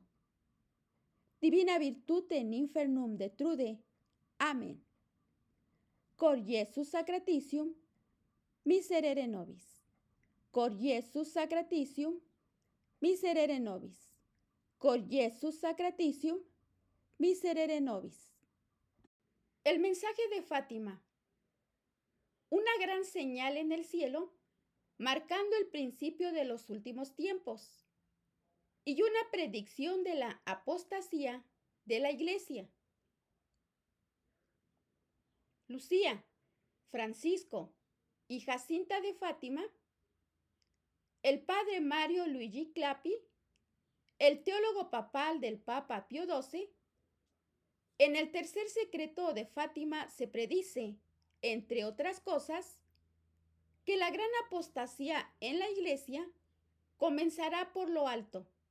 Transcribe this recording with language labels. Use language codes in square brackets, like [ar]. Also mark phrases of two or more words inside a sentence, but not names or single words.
[la] Divina virtute in infernum detrude. Amén. Cor Iesus sacratitium, miserere nobis. Cor Iesus sacratitium, miserere nobis. Cor Iesus sacratitium, miserere nobis. [es] El mensaje de Fátima. Una gran señal en el cielo, marcando el principio de los últimos tiempos, y una predicción de la apostasía de la Iglesia. Lucía, Francisco y Jacinta de Fátima, el padre Mario Luigi Clapi, el teólogo papal del Papa Pío XII, en el tercer secreto de Fátima se predice, entre otras cosas, que la gran apostasía en la Iglesia comenzará por lo alto.